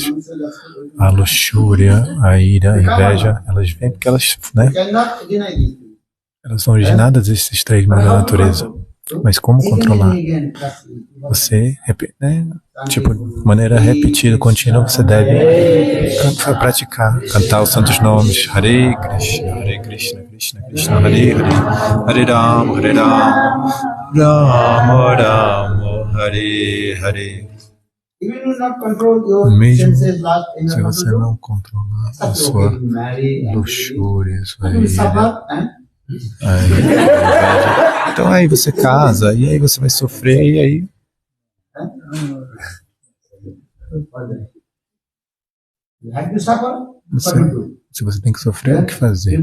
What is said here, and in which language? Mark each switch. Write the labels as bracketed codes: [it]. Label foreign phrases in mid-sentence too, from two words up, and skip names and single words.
[pt] A luxúria, a ira, a inveja, elas vêm porque elas, né, elas são originadas desses três modos da natureza. Mas como controlar? Você, né, tipo, de maneira repetida, contínua, você deve praticar, cantar os santos nomes. [sa] हरे कृष्ण कृष्ण कृष्ण हरे हरे हरे राम राम राम हरे हरे. [pt] Mesmo se você não controlar a sua luxúria, a sua ira, então aí você casa, e aí você vai sofrer, e aí se você tem que sofrer, o que fazer?